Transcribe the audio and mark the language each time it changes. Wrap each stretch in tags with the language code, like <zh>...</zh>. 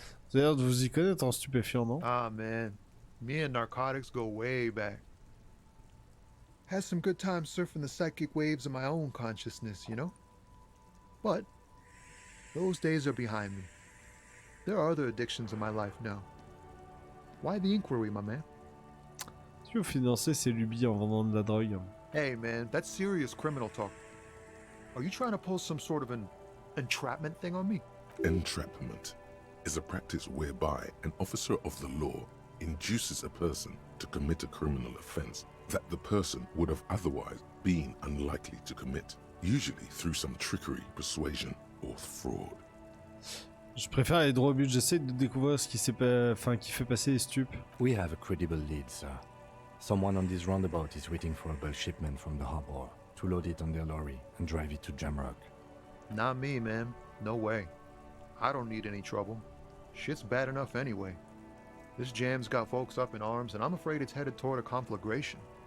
<fr>Vous avez l'air de vous y connaître en stupéfiant, non?</fr> <en>Ah, man. Me and narcotics go way back. Had some good times surfing the psychic waves of my own consciousness, you know? But those days are behind me. There are other addictions in my life now. Why the inquiry, my man?</en> <fr>Si vous financez ces lubies en vendant de la drogue.</fr> <en>Hey, man, that's serious criminal talk. Are you trying to pull some sort of an entrapment thing on me? Entrapment is a practice whereby an officer of the law induces a person to commit a criminal offense that the person would have otherwise been unlikely to commit, usually through some trickery, persuasion, or fraud.</en> <fr>Je préfère aller droit au but. J'essaie de découvrir ce qui qui fait passer les stupes.</fr> <en>We have a credible lead, sir. Someone on this roundabout is waiting for a bulk shipment from the harbor to load it on their lorry and drive it to Jamrock. Not me, man. No way. I don't need any trouble. Shit's bad enough anyway. This jam's got folks up in arms, and I'm afraid it's headed toward a conflagration.</en>